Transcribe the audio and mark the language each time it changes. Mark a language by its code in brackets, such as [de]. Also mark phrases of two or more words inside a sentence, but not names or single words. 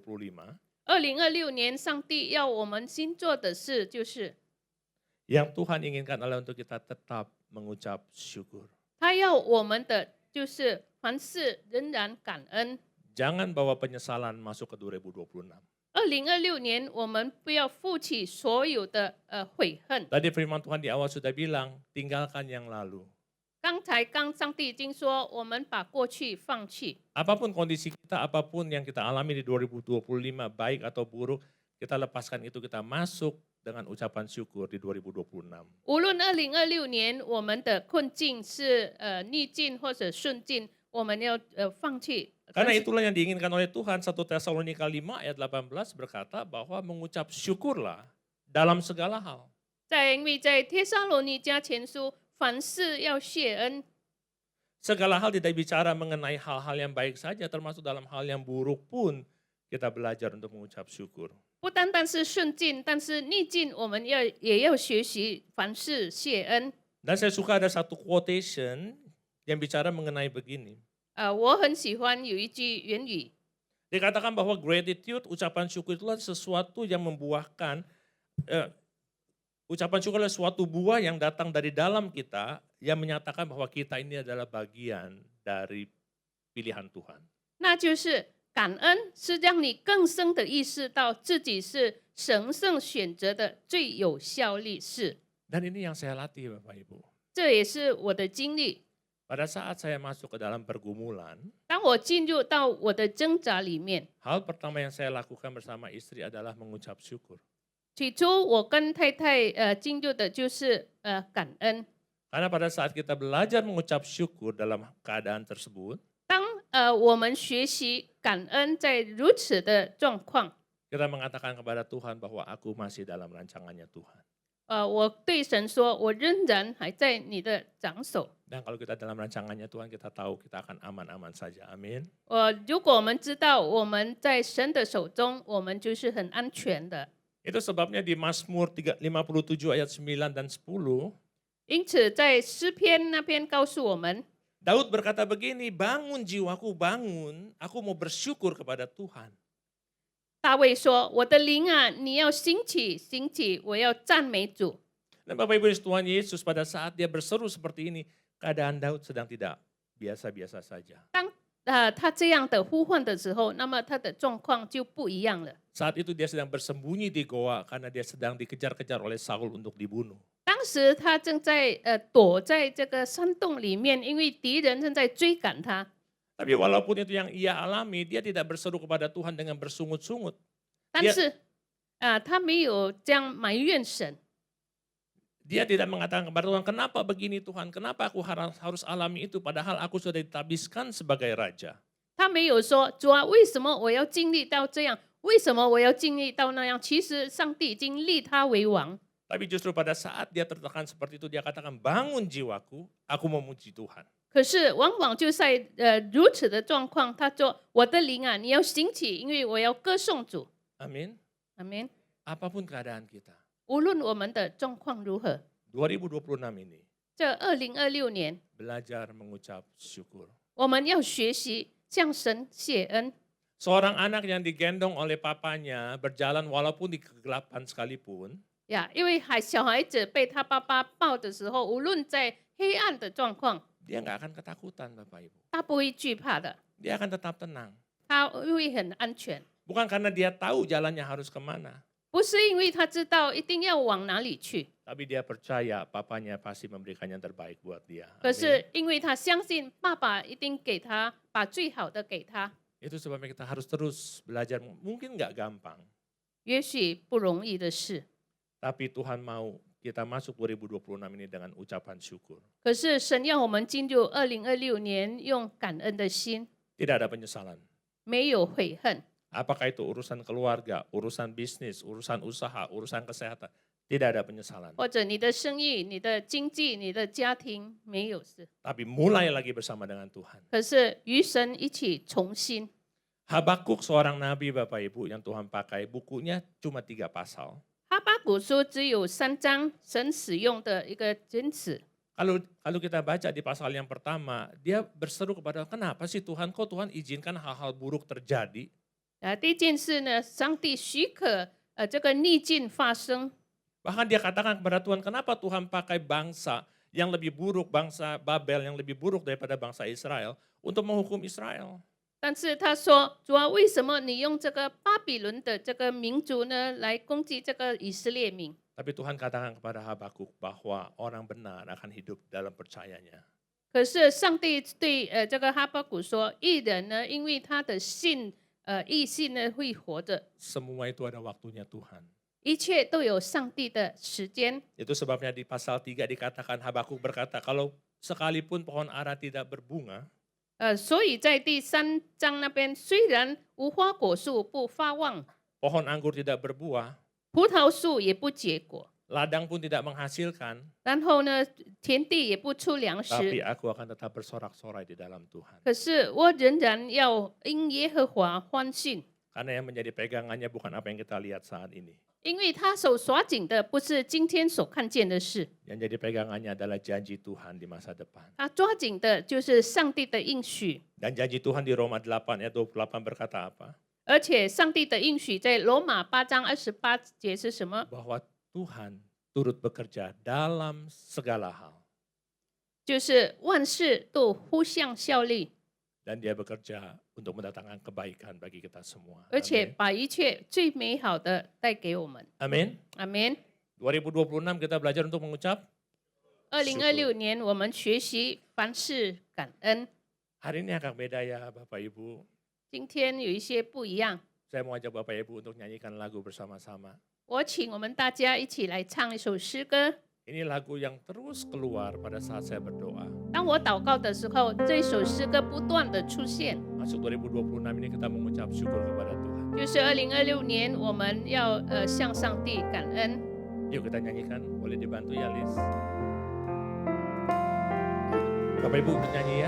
[zh] 2026 年上帝要我们新做的事就是， [id] yang Tuhan inginkan adalah untuk kita tetap mengucap syukur. [zh] 他要我们的就是凡事仍然感恩。 [id] Jangan bawa penyesalan masuk ke 2026. [zh] 2026 年我们不要负起所有的悔恨。 [id] Tadi firman Tuhan di awal sudah bilang, tinggalkan yang lalu. [zh] 刚上帝已经说，我们把过去放弃。 [id] Apapun kondisi kita, apapun yang kita alami di 2025, baik atau buruk, kita lepaskan itu, kita masuk dengan ucapan syukur di 2026. [zh] 无论2026年我们的困境是逆境或者顺境，我们要放弃。 [id] Karena itulah yang diinginkan oleh Tuhan. 1 Tesalonika 5 ayat 18 berkata bahwa mengucap syukurlah dalam segala hal. [zh] 因为在帖撒罗尼迦前书，凡事要谢恩。 [id] Segala hal tidak bicara mengenai hal-hal yang baik saja, termasuk dalam hal yang buruk pun kita belajar untuk mengucap syukur. [zh] 不单单是顺境，但是逆境我们也要学习凡事谢恩。 [id] Dan saya suka ada satu quotation yang bicara mengenai begini. [zh] 我很喜欢有一句原语， [id] Dikatakan bahwa gratitude, ucapan syukur itulah sesuatu yang membuahkan, ucapan syukur adalah suatu buah yang datang dari dalam kita, yang menyatakan bahwa kita ini adalah bagian dari pilihan Tuhan. [zh] 那就是感恩是让你更深的意识到自己是神圣选择的最有效力士。 [id] Dan ini yang saya latih Bapak Ibu. [zh] 这也是我的经历。 [id] Pada saat saya masuk ke dalam pergumulan, [zh] 当我进入到我的挣扎里面， [id] hal pertama yang saya lakukan bersama istri adalah mengucap syukur. [zh] 起初我跟太太进入的就是感恩。 [id] Karena pada saat kita belajar mengucap syukur dalam keadaan tersebut, [zh] 当我们学习感恩在如此的状况， [id] kita mengatakan kepada Tuhan bahwa aku masih dalam rancangannya Tuhan. [zh] 我对神说，我仍然还在你的掌手。 [id] Dan kalau kita dalam rancangannya Tuhan, kita tahu kita akan aman-aman saja. Amin. [zh] 如果我们知道我们在神的手中，我们就是很安全的。 [id] Itu sebabnya di Mazmur 57 ayat 9 dan 10, [zh] 因此，在诗篇那边告诉我们， [id] Daud berkata begini, bangun jiwaku, bangun, aku mau bersyukur kepada Tuhan. [zh] 大卫说：“我的灵啊，你要兴起，兴起，我要赞美主。” [id] Dan Bapak Ibu Tuhan Yesus pada saat dia berseru seperti ini, keadaan Daud sedang tidak biasa-biasa saja. [zh] 当他这样的呼唤的时候，那么他的状况就不一样了。 [id] Saat itu dia sedang bersembunyi di goa karena dia sedang dikejar-kejar oleh Saul untuk dibunuh. [zh] 当时他正在躲在这个山洞里面，因为敌人正在追赶他。 [id] Tapi walaupun itu yang ia alami, dia tidak berseru kepada Tuhan dengan bersungut-sungut. [zh] 但是他没有这样埋怨神， [id] Dia tidak mengatakan kepada Tuhan, kenapa begini Tuhan, kenapa aku harus alami itu, padahal aku sudah ditabiskan sebagai raja. [zh] 他没有说主啊，为什么我要经历到这样？为什么我要经历到那样？其实上帝已经立他为王。 [id] Tapi justru pada saat dia tertekan seperti itu, dia katakan, bangun jiwaku, aku memuji Tuhan. [zh] 可是往往就在如此的状况，他说：“我的灵啊，你要兴起，因为我要歌颂主。 Amin. ” 阿门。 [id] Apapun keadaan kita. [zh] 无论我们的状况如何， [id] 2026 ini [zh] 这2026年， [id] belajar mengucap syukur. [zh] 我们要学习向神谢恩。 [id] Seorang anak yang digendong oleh papanya berjalan walaupun di kegelapan sekalipun, [zh] 呀，因为小孩子被他爸爸抱的时候，无论在黑暗的状况， [id] dia nggak akan ketakutan Bapak Ibu. [zh] 他不会惧怕的， [id] Dia akan tetap tenang. [zh] 他会很安全。 [id] Bukan karena dia tahu jalannya harus kemana. [zh] 不是因为他知道一定要往哪里去， [id] Tapi dia percaya papanya pasti memberikan yang terbaik buat dia. [zh] 可 [id] Amin. [zh] 是因为他相信爸爸一定给他把最好的给他。 [id] Itu sebabnya kita harus terus belajar. Mungkin nggak gampang. [zh] 也许不容易的事， [id] Tapi Tuhan mau kita masuk 2026 ini dengan ucapan syukur. [zh] 可是神要我们进入2026年，用感恩的心， [id] Tidak ada penyesalan. [zh] 没有悔恨。 [id] Apakah itu urusan keluarga, urusan bisnis, urusan usaha, urusan kesehatan. tidak ada penyesalan. [zh] 或者你的生意、你的经济、你的家庭没有事， [id] Tapi mulai lagi bersama dengan Tuhan. [zh] 可是与神一起重新。 [id] Habakuk seorang nabi Bapak Ibu yang Tuhan pakai, bukunya cuma 3 pasal. [zh] 哈巴谷书只有3章，神使用的一个坚持。 [id] Kalau kita baca di pasal yang pertama, dia berseru kepada kenapa sih Tuhan, kok Tuhan izinkan hal-hal buruk terjadi? [zh] 第一件事呢，上帝许可这个逆境发生， [id] Bahkan dia katakan kepada Tuhan, kenapa Tuhan pakai bangsa yang lebih buruk, bangsa Babel yang lebih buruk daripada bangsa Israel untuk menghukum Israel? [zh] 但是他说：“主啊，为什么你用这个巴比伦的这个民族呢，来攻击这个以色列民？” [id] Tapi Tuhan katakan kepada Habakuk bahwa orang benar akan hidup dalam percayanya. [zh] 可是上帝对这个哈巴谷说：“义人呢，因为他的义信呢，会活着。 [id] Semua itu ada waktunya Tuhan. [zh] 一切都有上帝的时间。 [id] Itu sebabnya di pasal 3 dikatakan Habakuk berkata, kalau sekalipun pohon ara tidak berbunga, [zh] 所以在第3章那边，虽然无花果树不发旺， [id] pohon anggur tidak berbuah, [zh] 葡萄树也不结果， [id] ladang pun tidak menghasilkan, [zh] 然后呢，田地也不出粮 [id] tapi [zh] 食。 [id] aku akan tetap bersorak-sorai di dalam Tuhan. [zh] 可是我仍然要因耶和华欢庆， [id] Karena yang menjadi pegangannya bukan apa yang kita lihat saat ini. [zh] 因为他手耍紧的不是今天所看见的事， [id] Yang jadi pegangannya adalah janji Tuhan di masa depan. [zh] 他抓紧的就是上帝的应许。 [id] Dan janji Tuhan di Roma 8 ayat 28 berkata apa? [zh] 而且上帝的应许在罗马8章28节是什么？ [id] Bahwa Tuhan turut bekerja dalam segala hal. [zh] 就是万事都互相效力， [id] Dan dia bekerja untuk mendatangkan kebaikan bagi kita semua. [zh] 而且把一切最美好的带给我们。 [id] Amin. [zh] 阿门。 [id] 2026 kita belajar untuk mengucap. [zh] 2026 年我们学习凡事感恩。 [id] Hari ini agak beda ya Bapak Ibu. [zh] 今天有一些不一样， [id] Saya mau ajak Bapak Ibu untuk nyanyikan lagu bersama-sama. [zh] 我请我们大家一起来唱一首诗歌。 [id] Ini lagu yang terus keluar pada saat saya berdoa. [zh] 当我祷告的时候，这首诗歌不断的出现。 [id] Masuk 2026 ini kita mengucap syukur kepada Tuhan. [zh] 就是2026年，我们要向上帝感恩。 [id] Yuk kita nyanyikan, boleh dibantu ya Liz. Bapak Ibu bernyanyi ya.